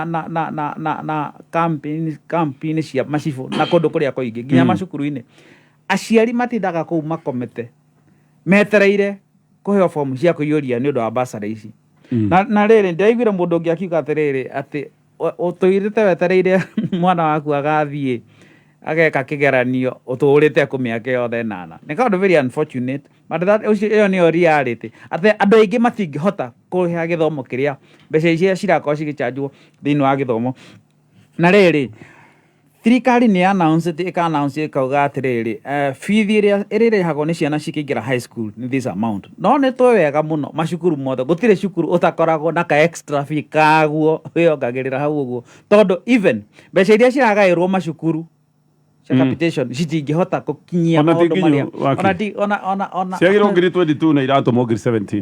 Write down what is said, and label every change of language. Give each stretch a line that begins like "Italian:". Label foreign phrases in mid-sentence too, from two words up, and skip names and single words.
Kikuyu: na campaign cia macifo na kundu kuria kuingi nginya macukuru-ini aciari matindaga kuu makomete metereire kuheo form cia kuiyuria ni undu wa basari ici na riri ndaiguire mundu ungi akiuga atiriri ati utuirite wetereire mwana waku agathie ageka kigeranio uturite kumiaka yothe 8 ni kaundu
English: very unfortunate but that
Kikuyu: iyo ni reality ate andu aingi matingihota kuhiha githomo kiria mbeca ici cirakorwo cigichanjwo thiini wa githomo na riri thirikari ni announce ikauga atiriri fithi iria irihagwo ni ciana cikingira
English: high school
Kikuyu: ni
English: this amount
Kikuyu: no ni to wega muno macukuru mothe gutire cukuru utakoragwo na ka
English: extra fee
Kikuyu: kaguo wiyongagirira hau uguo tondu even mbeca iria ciragairwo macukuru capitation citingihota gukinyia maundu maria ona ciagirwo ngiri 22 na iratumwo ngiri 17